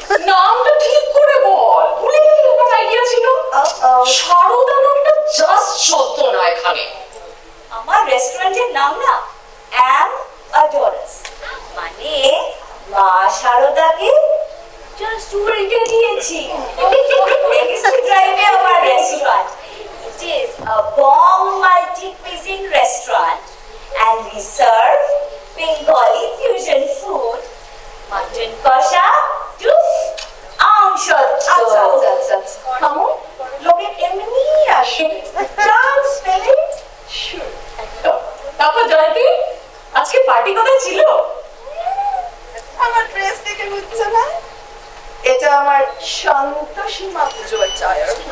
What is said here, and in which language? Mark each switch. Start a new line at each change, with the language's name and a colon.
Bangla: নামটা ঠিক করে বল, ভুলে গেলি আমার আইডিয়া ছিল। শারদা নামটা জাস্ট চলতো না এখানে। আমার রেস্টুরেন্টের নাম না অ্যাম অ্যাডোরাস, মানে মা শারদাকে জাস্ট উল্টে দিয়েছি। লেগেসি ড্রাইভে আমার restaurant,
English: it is a bomb multi-cuisine restaurant and we serve Bengali fusion food, mutton kosha to আম সত্য।
Bangla: আচ্ছা আচ্ছা আচ্ছা আচ্ছা, থামো, লোকে এমনি আসে চান্স পেলে শুরু। তারপর জয়ন্তী, আজকে পার্টি কোথায় ছিল? আমার ড্রেস দেখে বুঝছো না? এটা আমার সন্তোষী মা পুজোর চায়ের।